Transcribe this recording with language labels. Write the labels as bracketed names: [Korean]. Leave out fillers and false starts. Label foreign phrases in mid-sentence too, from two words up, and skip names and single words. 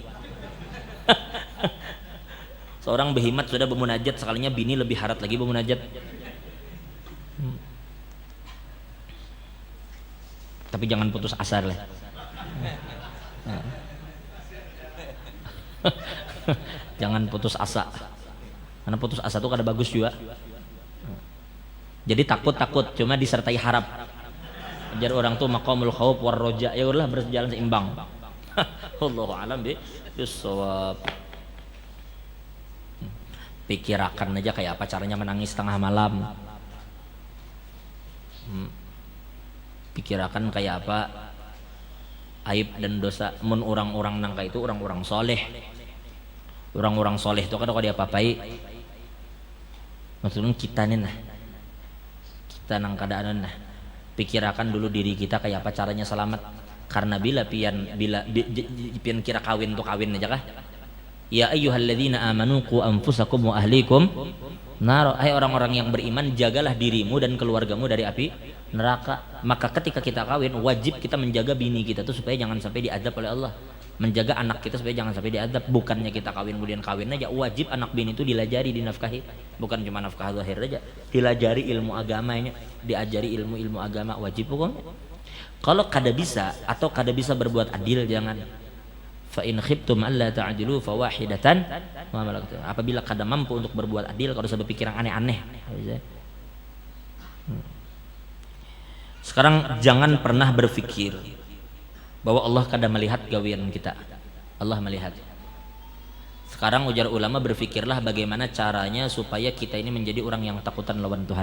[Banjar] Seorang behimat sudah bermunajat, sekalinya bini lebih harat lagi bermunajat. Tapi jangan putus asa lah. Jangan putus asa, karena putus asa tuh kada bagus juga. Jadi takut cuma disertai harap. Ajar orang tuh [Arabic] مقام الخوف والرجاء, [Banjar] ya udah berjalan seimbang. [Arabic] والله أعلم بالصواب. [Banjar] Pikirakan aja kayak apa caranya menangis tengah malam. Pikirakan kayak apa aib dan dosa mun orang-orang nangka itu orang-orang soleh. Orang-orang soleh itu kada dia apa-apai. Maksudnya kita nih nah, kita nang keadaan nah, pikirakan dulu diri kita kayak apa caranya selamat. Karena bila pian kira kawin tuh kawin aja kah? [Arabic] يا أيها الذين آمنوا قوا أنفسكم وأهليكم نار. [Indonesian] Hai orang-orang yang beriman, jagalah dirimu dan keluargamu dari api neraka. [Banjar] Maka ketika kita kawin, wajib kita menjaga bini kita tuh supaya jangan sampai diadab oleh Allah, menjaga anak kita supaya jangan sampai diadab. Bukannya kita kawin kemudian kawin aja, wajib anak bini itu dilajari, dinafkahi. Bukan cuma nafkah zahir aja, dilajari ilmu agamanya, diajari ilmu agama, wajib pokoknya. Kalau kada bisa atau kada bisa berbuat adil, jangan. [Arabic] فإن خفتم ألا تعدلوا فواحدة وملكت. [Banjar] Apabila kada mampu untuk berbuat adil, kalau sudah pikiran aneh-aneh. Sekarang jangan pernah berpikir bahwa Allah kada melihat gawean kita. Allah melihat. Sekarang ujar ulama, berpikirlah bagaimana caranya supaya kita ini menjadi orang yang takutan lawan Tuhan.